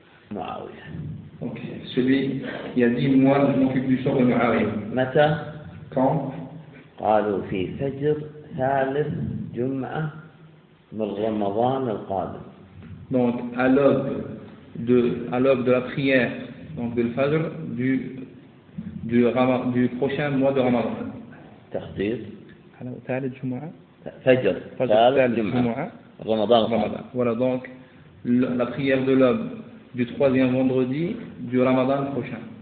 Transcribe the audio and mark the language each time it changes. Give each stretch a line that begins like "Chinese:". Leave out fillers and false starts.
French: Donc, celui qui a dit, moi, je m'occupe du sort de Muawiyah. Quand?
Arabic: قالوا في فجر ثالث جمعة من رمضان القادم.
French: Donc à l'aube de la prière donc du Fajr du prochain mois de Ramadan.
Arabic: تخطيط. على ثالث جمعة. فجر. ثالث جمعة. رمضان.
French: Voilà donc la prière de l'aube du troisième vendredi du Ramadan prochain.